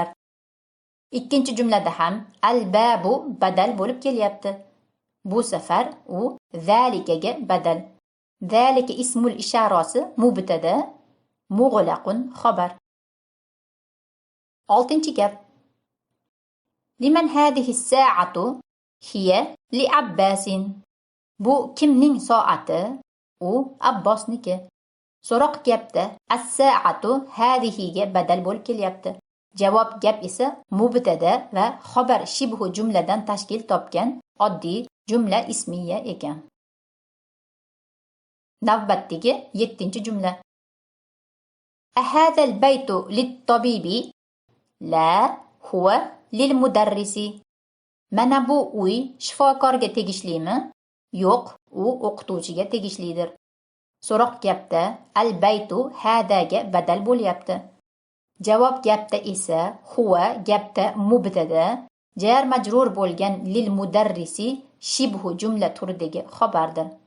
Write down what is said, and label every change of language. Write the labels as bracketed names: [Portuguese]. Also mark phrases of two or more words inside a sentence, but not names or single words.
[Uzbek] Ikkinchi jumlada ham al-babu badal bo'lib kelyapti. Bu safar u zalikaga badal. Zalika ismul isharasi mubtada, mug'laqun xabar. Oltinchi gap. [Arabic] لمن هذه الساعة? هي لعباس. [Uzbek] Bu kimning soati? U Abbosniki. So'roq gapda as-sa'atu hadihiga badal bo'lib kelyapti. Javob gap esa mubtada va xabar shibhu jumladan tashkil topgan oddiy jumla ismiya ekan. Navbatdagi 7-jumla. [Arabic] أهذا البيت للطبيب? لا، هو للمدرس. [Uzbek] Mana bu uy shifokorga tegishlimi? Yo'q, u o'qituvchiga tegishlidir. So'roq gapda al-baytu hadaga badal bo'lyapti. Javob gapda esa huwa gapda mubtada, jar majrur bo'lgan lil mudarrisi shibhu jumla turidagi xabardir.